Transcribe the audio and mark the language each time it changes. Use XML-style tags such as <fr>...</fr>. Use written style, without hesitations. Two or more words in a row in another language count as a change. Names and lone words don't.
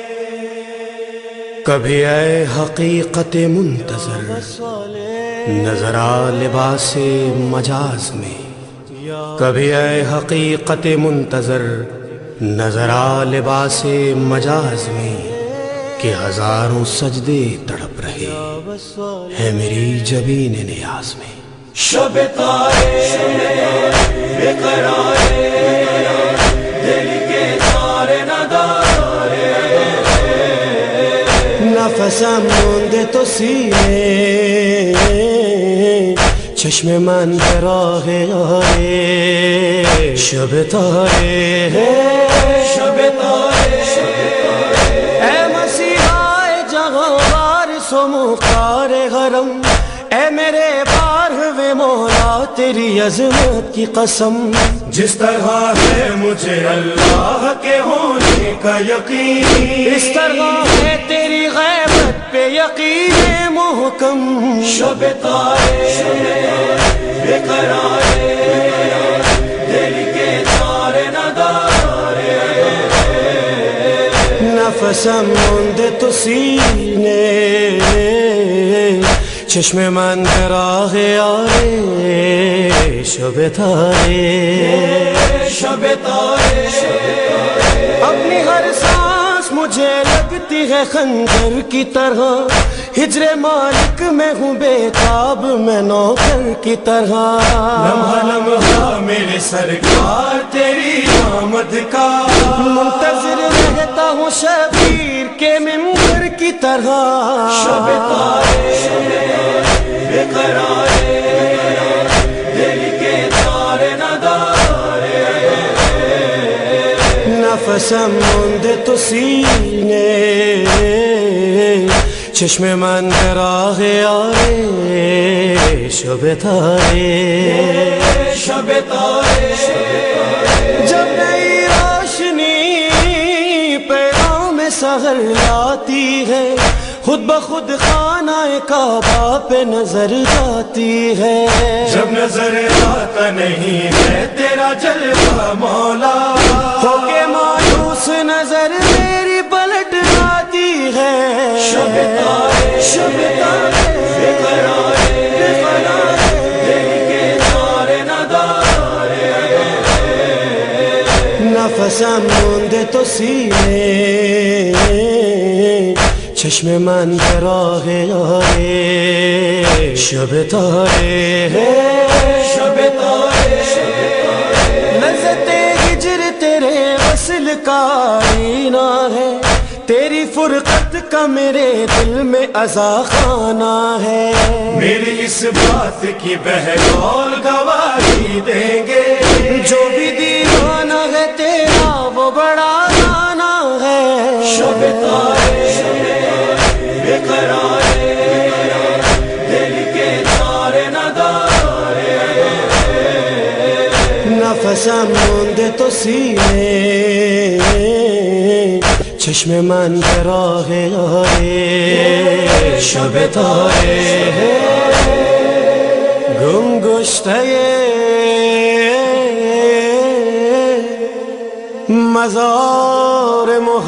<ur>کبھی اے حقیقت منتظر نظر آ لباس مجاز میں، کبھی اے حقیقت منتظر نظر آ لباس مجاز میں، کہ ہزاروں سجدے تڑپ رہے ہے میری جبین نیاز میں.</ur> <fa>شب تارے بے قرارے دل کے تارے ندارے، نفسم مونده تو سینے چشم من به راه آره. شب تاره شب تارے</fa> <ur>اے مسیحائے جہاں وارث و مختار حرم، اے میرے بارہویں مولا تیری عظمت کی قسم. جس طرح ہے مجھے اللہ کے ہونے کا یقین، اس طرح ہے تیری غیبت پہ یقین محکم.</ur> <fa>شب تارے بے قرارے دل کے تارے ندارے، نفسم مونده تو سینے چشم من به راه آره. شب تاره شب تارے</fa> <ur>اپنی ہر سانس مجھے لگتی ہے خنجر کی طرح، ہجر مالک میں ہوں بے تاب میں نوکر کی طرح. لمحہ لمحہ میرے سرکار تیری آمد کا منتظر رہتا ہوں شبیر کے ممبر کی طرح.</ur> <fa>شب تارے بے قرارے دل کے تارے ندارے، نفسم مونده تو سینے چشم من به راه آره. شب تاره شب تارے</fa> <ur>جب نئی روشنی پیغام سحر لاتی ہے، خود بخود خانہ کعبہ پہ نظر جاتی ہے. جب نظر آتا نہیں ہے تیرا جلوہ مولا، ہو کے مایوس نظر میری پلٹ آتی ہے.</ur> <fa>شب تارے بے قرارے دل کے تارے ندارے، نفسم مونده تو سینے چشم من به راه آره. شب تاره شب تارے</fa> <ur>لذت ہجر تیرے وصل کا آئینہ ہے، تیری فرقت کا میرے دل میں عزا خانہ ہے. میری اس بات کی بہرحال گواہی دیں گے، جو بھی دیوانہ ہے تیرا وہ بڑا گانا ہے.</ur> <fa>شب تارے بے قرارے دل کے تارے ندارے، نفسم مونده تو سینے چشم من به راه آره. شب تاره گم گشته مزار</fa>